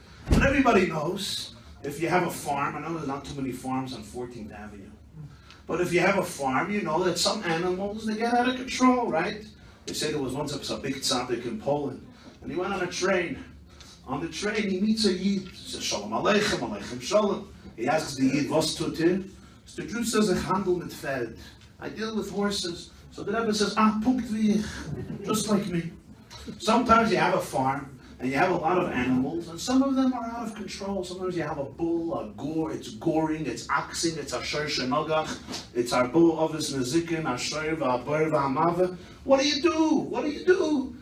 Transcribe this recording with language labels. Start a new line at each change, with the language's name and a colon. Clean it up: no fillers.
English: But everybody knows, if you have a farm, I know there's not too many farms on 14th Avenue, but if you have a farm, you know that some animals, they get out of control, right? They say there was once a big tzaddik in Poland, and he went on a train. On the train, he meets a Yid. He says, Shalom Aleichem, Aleichem Shalom. He asks the Yid,
Yiddish: "Was tut ihr?" So the Jew says, "Ich handel mit Pferd.
English: I deal with horses." So the Rebbe says,
Yiddish: "Punkt wie ich,"
English: just like me. Sometimes you have a farm, and you have a lot of animals, and some of them are out of control. Sometimes you have a bull, a gore, it's goring, it's oxing, it's asher shenogach, it's arbul ovis nezikin, asher v'aber v'amave. What do you do? What do you do?